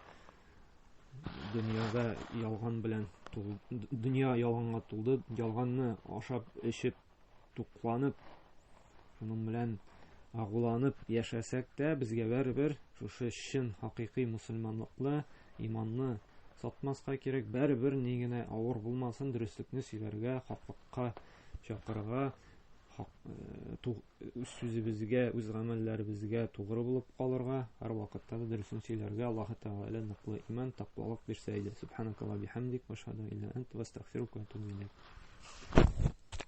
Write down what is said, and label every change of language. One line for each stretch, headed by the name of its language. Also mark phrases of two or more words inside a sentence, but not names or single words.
Tatar: Дөньяда ялган белән дөнья ялганга тулды, ялганны ашап, эчеп, тукланып, шуның белән агуланып яшәсәк тә, безгә барыбер шушы чын хакыйкый мусульманлыкны, иманны сатмаска кирәк, барыбер ни генә авыр булмасын, дөреслекне сөйләргә, хаклыкка чакырырга, үз сүзебезгә, үз гамәлләребезгә тугры булып калырга, һәр вакытта да дөресен сөйләргә Аллаһу Тәгалә ныклы иман, тақвалык бирсә иде.
Arabic: سبحانك اللهم بحمدك وأشهد إلا أنت وأستغفرك وأتوب إليك.